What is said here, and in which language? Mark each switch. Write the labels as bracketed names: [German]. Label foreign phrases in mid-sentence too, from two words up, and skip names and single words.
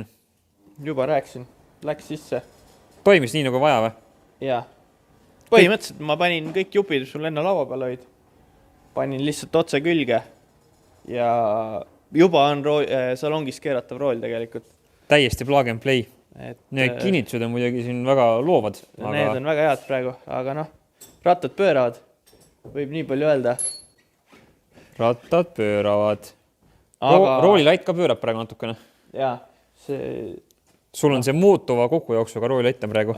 [Estonian] Juba rääksin, läks sisse. Toimis nii nagu vaja või? Jaa. Põhimõtteliselt ma panin kõik jupid, sul enne laua peal olid. Panin lihtsalt otse külge ja juba on salongis keeratav rool tegelikult. Täiesti [English] plug and play. [Estonian] Need kinnitused on muidugi siin väga loovad. Need on väga head praegu, aga rattad pööravad, võib nii palju öelda. Rattad pööravad. Roolilait ka pöörab praegu natukene. Jaa, sul on see muutuva kokkujooksuga roolilait on praegu.